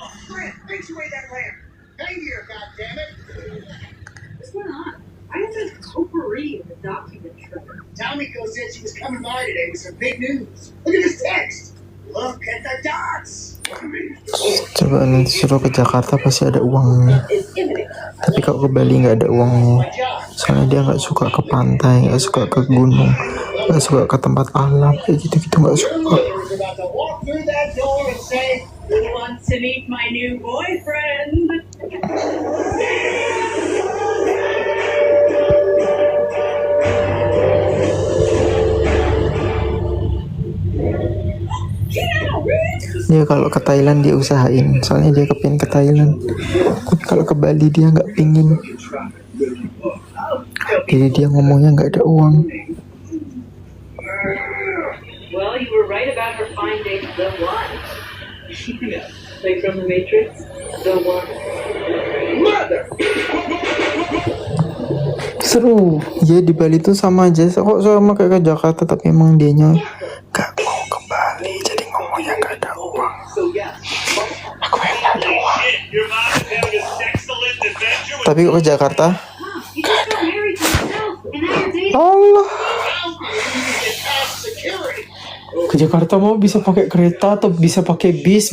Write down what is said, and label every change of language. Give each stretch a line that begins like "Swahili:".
English: Grant, fix away that lamp. Hey here, goddammit. What's going on? I have a potpourri of the documentary. Tomiko said she was coming by today with some big news. Look at this text. Look at the dots.
Indonesian: Coba nanti suruh ke Jakarta pasti ada uangnya. Tapi kalau ke Bali nggak ada uangnya. Soalnya dia nggak suka ke pantai, nggak suka ke gunung, nggak suka ke tempat alam kayak gitu-gitu, nggak suka.
English: We're about to walk through that door and say, Who wants to meet my new boyfriend?
Indonesian: Dia kalau ke Thailand dia usahain, soalnya dia kepingin ke Thailand. Tapi kalau ke Bali dia nggak pingin. Jadi dia ngomongnya nggak ada uang.
English: Well, you were right about her finding the one. Like from the Matrix, the one.
Indonesian: Seru. Ya di Bali tuh sama aja, kok sama kayak ke Jakarta, tapi emang dianya nggak mau ke Bali, jadi ngomongnya nggak ada uang. Aku yang nggak ada uang.
English: Your mom is having an excellent adventure with
Indonesian: Tapi kok ke Jakarta?
English: You just got married to yourself, and now you're dating.
Indonesian: Allah. Ke Jakarta mau bisa pakai kereta atau bisa pakai bis.